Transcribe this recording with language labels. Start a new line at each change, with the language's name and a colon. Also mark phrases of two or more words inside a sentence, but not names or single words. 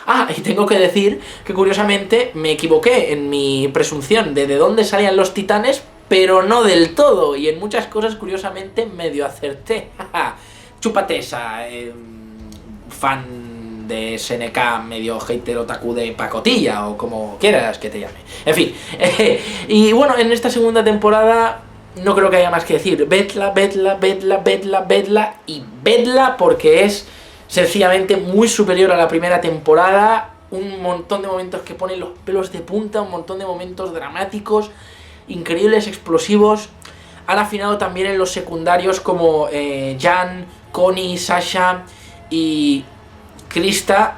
Spanish: Ah, y tengo que decir que curiosamente me equivoqué en mi presunción de dónde salían los titanes, pero no del todo, y en muchas cosas curiosamente medio acerté. Chúpate esa, fan de SNK, medio hater otaku de pacotilla, o como quieras que te llame. En fin, y bueno, en esta segunda temporada no creo que haya más que decir. Vedla, vedla, vedla, vedla, vedla y vedla, porque es sencillamente muy superior a la primera temporada. Un montón de momentos que ponen los pelos de punta, un montón de momentos dramáticos, increíbles, explosivos. Han afinado también en los secundarios como Jan, Connie, Sasha y Krista.